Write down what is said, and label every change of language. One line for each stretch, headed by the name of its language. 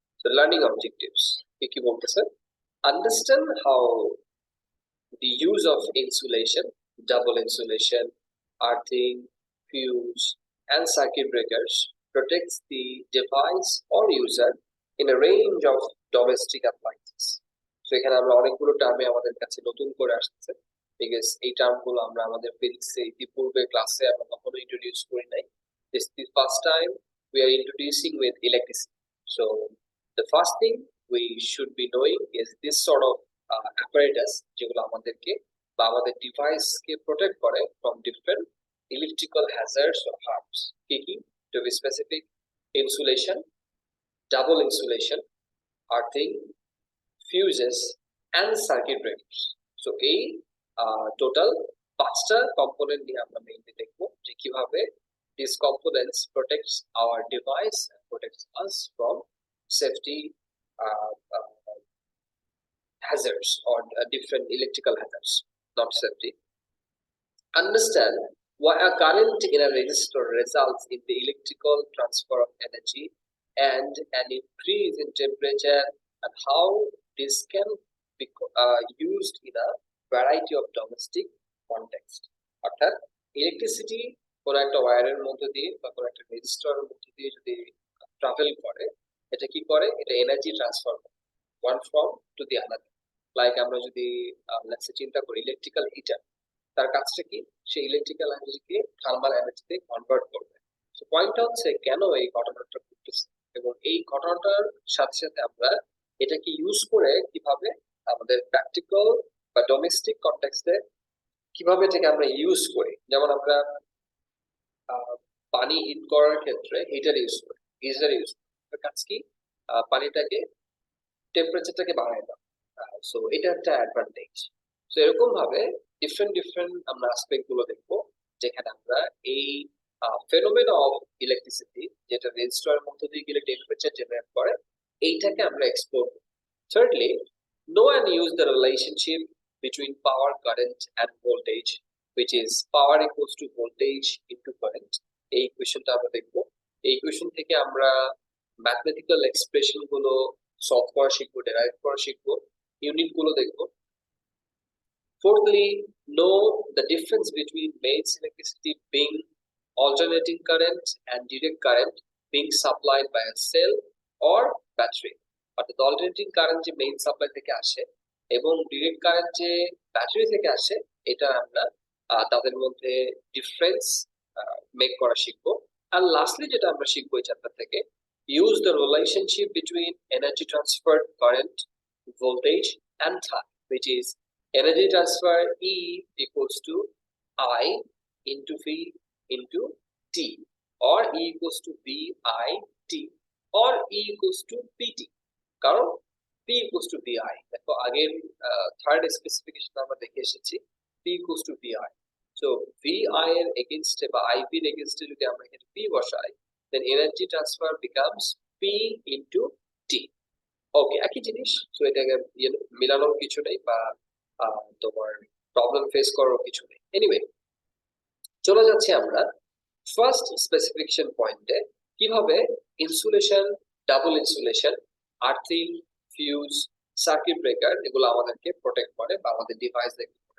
English: So, learning objectives.
Bangla: কি বলতেছে?
English: Understand how the use of insulation, double insulation, earthing, fuse, and circuit breakers protects the device or user in a range of domestic appliances.
Bangla: So এখানে আমরা অনেকগুলো টার্মে আমাদের কাছে নতুন করে আসছে বিকজ এই টার্মগুলো আমরা আমাদের ফিজিক্সে ইতিপূর্বে ক্লাসে আমরা কখনো ইন্ট্রোডিউস করি নাই
English: this is the first time we are introducing with electricity. So the first thing we should be knowing is this sort of apparatus
Bangla: যেগুলো আমাদেরকে বা আমাদের ডিভাইসকে প্রোটেক্ট করে
English: from different electrical hazards or harms.
Bangla: কি কি?
English: To be specific, insulation, double insulation, earthing, fuses, and circuit breakers. So
Bangla: এই total পাঁচটা component নিয়ে আমরা মেইনলি দেখবো যে কিভাবে
English: these components protects our device and protects us from safety hazards or different electrical hazards, not safety. Understand why a current in a resistor results in the electrical transfer of energy and an increase in temperature, and how this can be used in a variety of domestic context.
Bangla: অর্থাৎ electricity কোনো একটা ওয়্যারের মধ্যে দিয়ে বা কোনো একটা রেজিস্টরের মধ্যে দিয়ে যদি ট্রাভেল করে, এটা কি করে? এটা এনার্জি ট্রান্সফার করে
English: one form to the another.
Bangla: Like আমরা যদি চিন্তা করি ইলেকট্রিক্যাল হিটার, তার কাজটা কি? সে ইলেকট্রিক্যাল এনার্জিকে থার্মাল এনার্জিতে কনভার্ট করবে। সো পয়েন্টটা হচ্ছে কেন এই ঘটনাটা ঘটতেছে এবং এই ঘটনাটার সাথে সাথে আমরা এটাকে ইউজ করে কিভাবে আমাদের প্র্যাকটিক্যাল বা ডোমেস্টিক কনটেক্সটে কিভাবে এটাকে আমরা ইউজ করি। যেমন আমরা পানি হিট করার ক্ষেত্রে হিটার ইউজ করি, গিজার ইউজ করি। কাজ কি? পানিটাকে টেম্পারেচারটাকে বাড়ায় দাও। সো এটা একটা অ্যাডভান্টেজ। সো এরকম ভাবে ডিফারেন্ট আমরা অ্যাসপেক্ট গুলো দেখবো যেখানে আমরা এই ফেনোমেনা অফ ইলেকট্রিসিটি, যেটা রেজিস্টরের মধ্যে দিয়ে গেলে টেম্পারেচার জেনারেট করে, এইটাকে আমরা এক্সপ্লোর করি।
English: Thirdly, know and use the relationship between power, current, and voltage, which is power equals to voltage into current.
Bangla: এই ইকুয়েশনটা আমরা দেখবো। এই ইকুয়েশন থেকে আমরা ম্যাথমেটিক্যাল এক্সপ্রেশন গুলো সলভ করা শিখবো, ডেরাইভ করা শিখবো, ইউনিট গুলো দেখবো। Fourthly, know the difference between mains electricity being alternating current and direct current being supplied by a cell or battery. অর্থাৎ অল্টারনেটিং কারেন্ট যে মেইন সাপ্লাই থেকে আসে এবং ডিরেক্ট কারেন্ট যে ব্যাটারি থেকে আসে, এটা আমরা তাদের মধ্যে ডিফারেন্স মেক করা শিখবো। আর লাস্টলি যেটা আমরা শিখবো এই চ্যাপ্টার থেকে,
English: Use the relationship between energy transfer, current, voltage and time, which is energy transfer E equals to I into V into T, or E equals to VIT, or E equals to PT.
Bangla: কারণ P equals to VI, দেখো আগের third specification আমরা দেখে এসেছি P equals to VI. So VI এর এগেইনস্টে বা IP এর এগেইনস্টে যদি আমরা এখানে P বসাই,
English: then energy transfer becomes P into T.
Bangla: ওকে, একই জিনিস। সো এটাকে মিলানোর কিছু নেই বা তোমার প্রবলেম ফেস করার কিছু নেই। এনিওয়ে, চলে যাচ্ছি আমরা ফার্স্ট স্পেসিফিকেশন পয়েন্টে, কিভাবে insulation, double insulation, earthing, fuse, circuit breaker এগুলো আমাদেরকে প্রোটেক্ট করে বা আমাদের ডিভাইস দেখে।